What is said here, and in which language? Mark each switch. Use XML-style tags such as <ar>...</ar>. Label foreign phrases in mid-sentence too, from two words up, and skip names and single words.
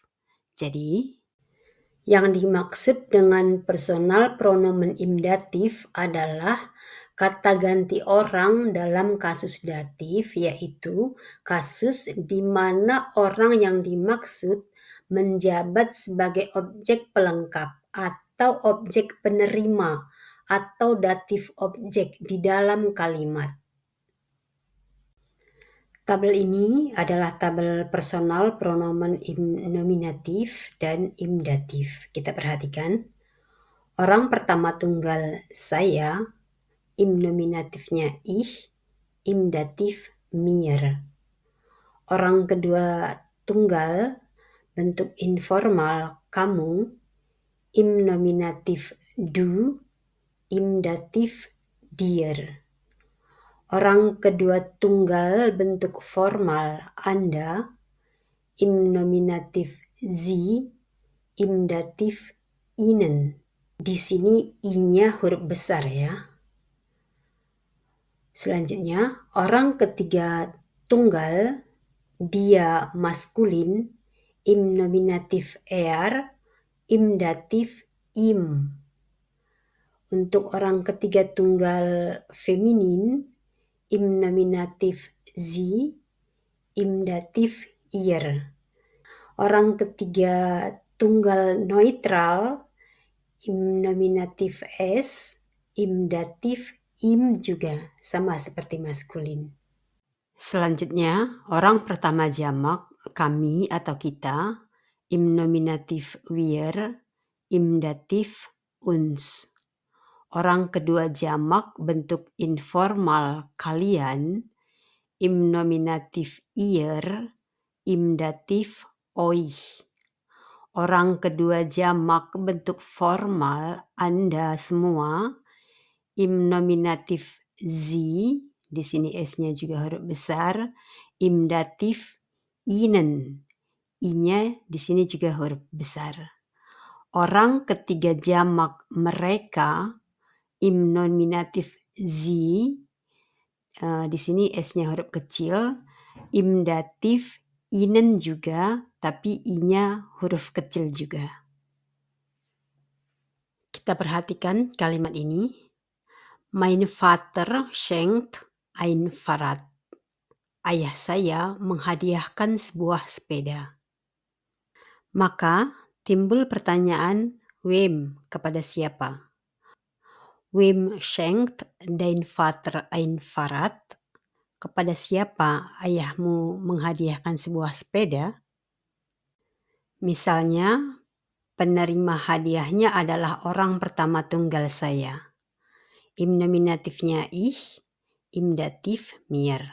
<id>Jadi, yang dimaksud dengan</id> <de>personal pronomen im datif</de> <id>adalah kata ganti orang dalam kasus datif, yaitu kasus di mana orang yang dimaksud menjabat sebagai objek pelengkap atau objek penerima atau datif objek di dalam kalimat. Tabel ini adalah tabel</id> <de>personal pronomen im nominatif</de> <id>dan</id> <de>im datif.</de> <id>Kita perhatikan. Orang pertama tunggal saya,</id> <de>im nominatifnya ich, im datif mir.</de> <id>Orang kedua tunggal, bentuk informal kamu,</id> <de>im nominatif du, im datif dir.</de> <id>Orang kedua tunggal bentuk formal Anda,</id> <de>im nominatif Sie, im datif Ihnen.</de> <id>Di sini I-nya huruf besar ya. Selanjutnya, orang ketiga tunggal, dia maskulin,</id> <de>im nominatif im datif im.</de> <id>Untuk orang ketiga tunggal feminin,</id> <de>im nominatif sie, im datif ihr.</de> <id>Orang ketiga tunggal neutral,</id> <de>im nominatif es, im datif im</de> <id>juga, sama seperti maskulin. Selanjutnya, orang pertama jamak, kami atau kita,</id> <de>im nominatif wir, im datif uns.</de> <id>Orang kedua jamak bentuk informal kalian,</id> <de>im nominatif ihr, im datif euch.</de> <id>Orang kedua jamak bentuk formal Anda semua,</id> <de>im nominatif sie,</de> <id>di sini S-nya juga huruf besar,</id> <de>im datif ihnen,</de> <id>I-nya di sini juga huruf besar. Orang ketiga jamak mereka,</id> <de>im nominatif sie,</de> <id>di sini S-nya huruf kecil,</id> <de>im datif ihnen</de> <id>juga, tapi I-nya huruf kecil juga. Kita perhatikan kalimat ini.</id> <de>Mein Vater schenkt ein Fahrrad.</de> <id>Ayah saya menghadiahkan sebuah sepeda. Maka timbul pertanyaan wem, kepada siapa?</id> <de>Wem schenkt dein Vater ein Fahrrad?</de> <id>Kepada siapa ayahmu menghadiahkan sebuah sepeda? Misalnya, penerima hadiahnya adalah orang pertama tunggal saya.</id> <de>Im nominatifnya ich, im datif mir.</de>